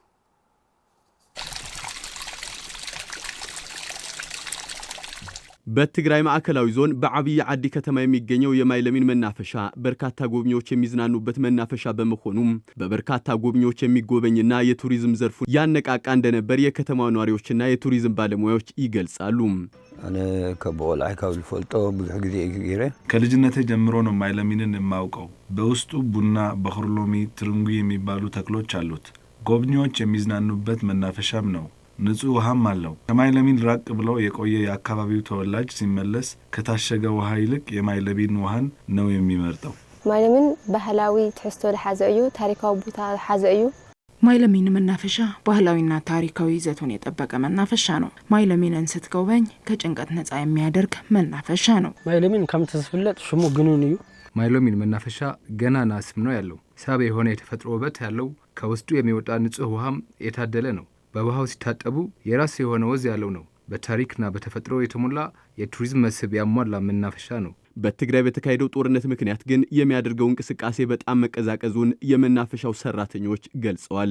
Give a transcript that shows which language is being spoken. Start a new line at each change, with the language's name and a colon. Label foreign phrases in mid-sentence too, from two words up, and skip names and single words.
Amharic: በትግራይ ማዕከላዊ ዞን በአብይ ዓዲ ከተማ የሚገኘው የማይለሚን መናፈሻ በርካታ ጎብኚዎች የሚዝናኑበት መናፈሻ በመሆኑም በበርካታ ጎብኚዎች የሚጎበኝና የቱሪዝም ዘርፉ ያነቃቃ እንደነበር የከተማው ነዋሪዎችና የቱሪዝም ባለሙያዎች ይገልጻሉ።
Tigrinya: እኔ ከበቆልዓይ ካብ ልፈልጦ ብዙሕ ጊዜ ይገረ
Amharic: ከልጅነቴ ጀምሮ ነው ማይለሚንን የማውቀው። በውስጡ ቡና፣ በክርሎሚ፣ ትርንጉ የሚባሉ ተክሎች አሉት። ጎብኚዎች የሚዝናኑበት መናፈሻም ነው። ንጹህ ውሃም አለው። ከማይለሚን ራቅ ብለው የቆየ የአካባቢው ተወላጅ ሲመለስ ከታሸገ ውሃ ይልቅ የማይለሚን ውሃን ነው የሚመርጠው።
Tigrinya: ማይለሚን ባህላዊ ትሕዝቶ ዝሓዘ እዩ፣ ታሪካዊ ቦታ ዝሓዘ እዩ።
Amharic: ማይለሚን መናፈሻ ባህላዊና ታሪካዊ ይዘቱን የጠበቀ መናፈሻ ነው። ማይለሚንን ስትጎበኝ ከጭንቀት ነፃ የሚያደርግ መናፈሻ ነው።
Tigrinya: ማይለሚን ከምትስፍለጥ ሽሙ ግኑን እዩ።
Amharic: ማይለሚን መናፈሻ ገናና ስም ነው ያለው። ሳቢ የሆነ የተፈጥሮ ውበት ያለው፣ ከውስጡ የሚወጣ ንጹህ ውሃም የታደለ ነው። በውሃው ሲታጠቡ የራስ የሆነ ወዝ ያለው ነው። በታሪክና በተፈጥሮ የተሞላ የቱሪዝም መስህብ ያሟላ መናፈሻ ነው። በትግራይ በተካሄደው ጦርነት ምክንያት ግን የሚያደርገው እንቅስቃሴ በጣም መቀዛቀዙን የመናፈሻው ሰራተኞች ገልጸዋል።